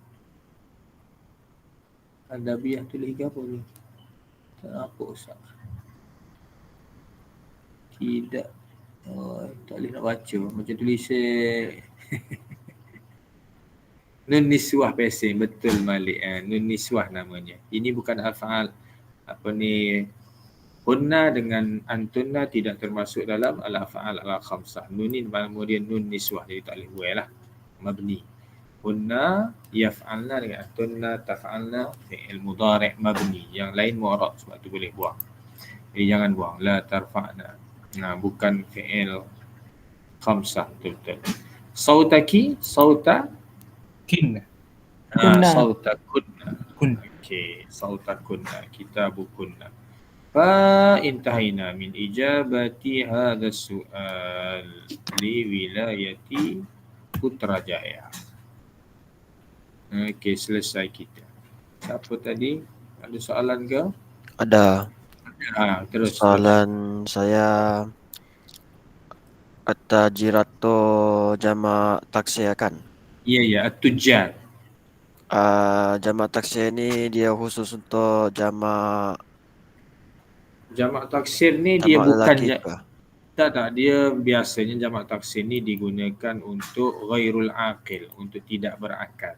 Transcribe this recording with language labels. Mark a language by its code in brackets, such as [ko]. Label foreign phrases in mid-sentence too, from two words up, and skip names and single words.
[ms] Adabiyah tulis ke apa ni? Tak nampak Ustaz. Tidak. Tak boleh nak baca. Macam tulis [ar] نون نسوة [ms] pesing. Betul Malik. [ar] نون نسوة [ms] namanya. Ini bukan al-fa'al. Hunna dengan antunna tidak termasuk dalam [ar] الأفعال الخمسة. [ms] Nun ni kemudian [ar] نون نسوة. [ms] Jadi tak boleh buat lah. Mabni. [ar] هن يفعلن [ms] dengan [ar] أنتن تفعلن فعل مضارع مبني. [ms] Yang lain mu'rab sebab tu boleh buang. Jadi jangan buang. [ar] لا ترفعن. [ms] Bukan [ar] فعل خمسة. [ms] Betul-betul. [ar] صوتك، صوت كن. كن. صوت كن. كن. Okey, صوت كن. كتاب كن. فانتهينا من إجابة هذا السؤال لولاية Putrajaya. [ms] Okey, selesai kita. Siapa tadi? Ada soalan ke? Ada Terus. soalan saya. At-tajiratu jamak taksir kan? Ya, at-tujjar. Jamak taksir ni dia khusus untuk jamak Jamak taksir ni dia bukan lelaki ke? tak, dia biasanya jamak taksir ni digunakan untuk [ar] غير العاقل, [ms] untuk tidak berakal.